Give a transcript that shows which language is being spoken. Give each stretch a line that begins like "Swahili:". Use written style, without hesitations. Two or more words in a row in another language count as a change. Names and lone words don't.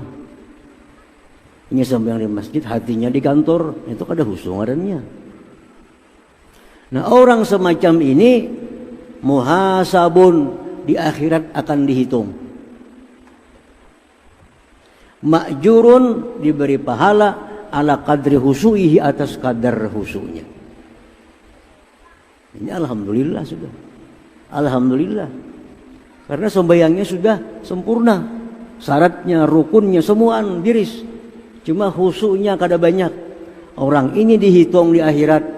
Banjar: Ini sembahyang di masjid, hatinya di kantor. Itu kada khusyuk ngarannya. Nah, orang semacam ini muhasabun, di akhirat akan dihitung.
Arabic: Ma'jurun,
Banjar: diberi pahala
Arabic: على قدر خشوعه,
Banjar: atas kadar khusyuknya. Ini alhamdulillah sudah. Alhamdulillah. Karena sembahyangnya sudah sempurna. Syaratnya, rukunnya semua diris. Cuma khusyuknya kada banyak. Orang ini dihitung di akhirat.